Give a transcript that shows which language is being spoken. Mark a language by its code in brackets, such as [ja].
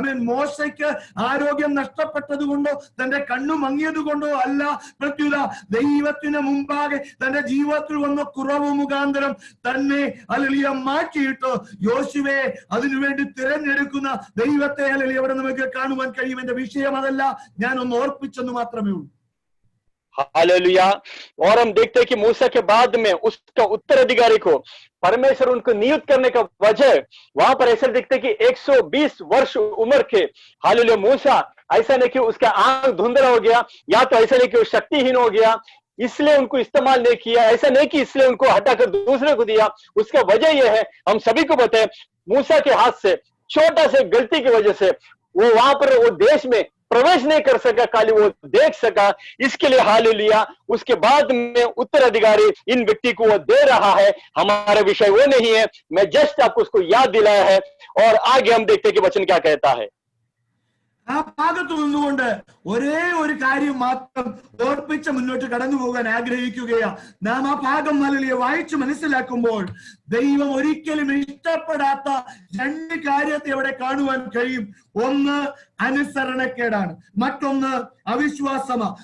[ml] മോശയ്ക്ക് ആരോഗ്യം നഷ്ടപ്പെട്ടത് കൊണ്ടോ തന്റെ കണ്ണു മങ്ങിയത് കൊണ്ടോ അല്ല, പ്രത്യുത ദൈവത്തിന് മുമ്പാകെ തന്റെ ജീവിതത്തിൽ വന്ന കുറവ് മുഖാന്തരം തന്നെ ഹല്ലേലൂയ മാറ്റിയിട്ട് യോശുവയെ അതിനുവേണ്ടി തിരഞ്ഞെടുക്കുന്ന ദൈവത്തെ ഹല്ലേലൂയ അവിടെ നമുക്ക് കാണുവാൻ കഴിയും. എന്റെ വിഷയം അതല്ല, ഞാൻ ഒന്ന് ഓർപ്പിച്ചെന്ന് മാത്രമേ ഉള്ളൂ. [hi] हालेलुया. और हम देखते हैं कि मूसा के बाद में उसका उत्तराधिकारी को परमेश्वर उनको नियुक्त करने का वजह, वहां पर ऐसा दिखते कि 120 वर्ष उम्र के हालेलुया मूसा, ऐसा नहीं कि उसका आंख धुंधला हो गया, या तो ऐसा नहीं कि वो शक्तिहीन हो गया इसलिए उनको इस्तेमाल नहीं किया, ऐसा नहीं कि इसलिए उनको हटाकर दूसरे को दिया. उसका वजह यह है, हम सभी को पता है, मूसा के हाथ से छोटा से गलती की वजह से वो वहां पर वो देश में प्रवेश नहीं कर सका, खाली वो देख सका. इसके लिए हालेलुया उसके बाद में उत्तराधिकारी इन व्यक्ति को वो दे रहा है. हमारा विषय वो नहीं है, मैं जस्ट आपको उसको याद दिलाया है. और आगे हम देखते हैं कि वचन क्या कहता है. [ml] ആ ഭാഗത്ത് നിന്നുകൊണ്ട് ഒരേ ഒരു കാര്യം മാത്രം ഓർപ്പിച്ച് മുന്നോട്ട് കടന്നു പോകാൻ ആഗ്രഹിക്കുകയാ. നാം ആ ഭാഗം നല്ല വായിച്ചു മനസ്സിലാക്കുമ്പോൾ ദൈവം ഒരിക്കലും ഇഷ്ടപ്പെടാത്ത രണ്ട് കാര്യത്തെ അവിടെ കാണുവാൻ കഴിയും. ഒന്ന് അനുസരണക്കേടാണ്, മറ്റൊന്ന് അവിശ്വാസമാ.